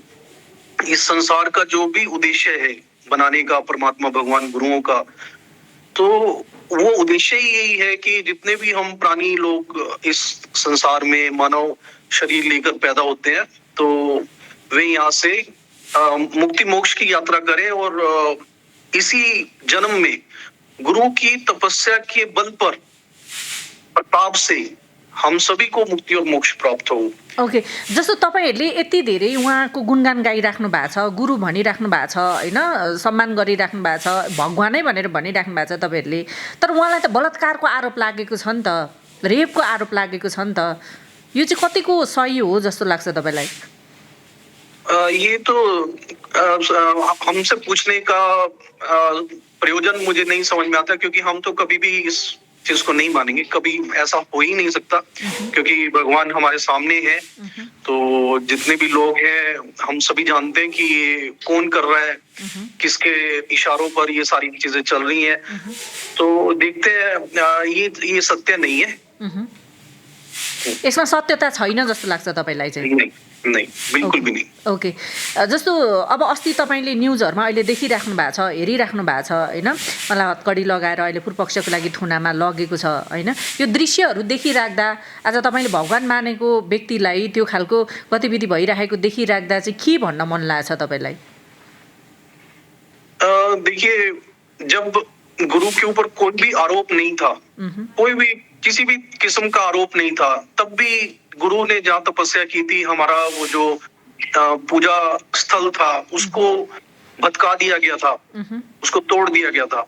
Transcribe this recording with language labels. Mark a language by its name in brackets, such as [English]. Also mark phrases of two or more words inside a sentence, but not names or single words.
[Hindi] इस संसार का जो भी उद्देश्य है बनाने का परमात्मा भगवान गुरुओं का, तो वो उद्देश्य ही यही है कि जितने भी हम प्राणी लोग इस संसार में मानव शरीर लेकर पैदा होते हैं, तो वे यहाँ से मुक्ति मोक्ष की यात्रा करें और इसी जन्म में गुरु की तपस्या के बल पर प्रताप से हम सभी को मुक्ति और मोक्ष प्राप्त हो। [Nepali] ओके, जस्तो तपाईहरुले यति धेरै उहाँको गुणगान गाइराख्नु भएको छ, गुरु भनिराख्नु भएको छ हैन, सम्मान गरिराख्नु भएको छ, भगवानै भनेर भनिराख्नु भएको छ तपाईहरुले। तर उहाँलाई त बलात्कारको आरोप लागेको छ नि त, रेपको आरोप लागेको छ नि त यो चाहिँ कतिको सही हो जस्तो लाग्छ तपाईँलाई? [Hindi] ये तो हमसे पूछने का प्रयोजन मुझे नहीं समझ में आता, क्योंकि हम तो कभी भी इस चीज को नहीं मानेंगे, कभी ऐसा हो ही नहीं सकता, क्योंकि भगवान हमारे सामने है। तो जितने भी लोग हैं हम सभी जानते हैं कि ये कौन कर रहा है, किसके इशारों पर ये सारी चीजें चल रही हैं। तो देखते हैं, ये सत्य नहीं है। [Nepali] यसमा सत्यता छैन जस्तो लाग्छ तपाईँलाई चाहिँ? [Hindi] नहीं, बिल्कुल भी नहीं। ओके, [Nepali] जस्तो अब अस्ति तपाईँले न्युजहरूमा अहिले देखिराख्नु भएको छ, हेरिराख्नु भएको छ होइन, मलाई हतकडी लगाएर अहिले पूर्वपक्षको लागि थुनामा लगेको छ होइन, यो दृश्यहरू देखिराख्दा आज तपाईँले भगवान मानेको व्यक्तिलाई त्यो खालको गतिविधि भइरहेको देखिराख्दा चाहिँ के भन्न मन लाग्छ तपाईँलाई? [Hindi] देखिए, जब गुरु के ऊपर कोई भी आरोप नहीं था, कोई भी किसी भी किस्म का आरोप नहीं था, तब भी गुरु ने जहाँ तपस्या की थी, हमारा वो जो पूजा स्थल था उसको भटका दिया गया था, उसको तोड़ दिया गया था।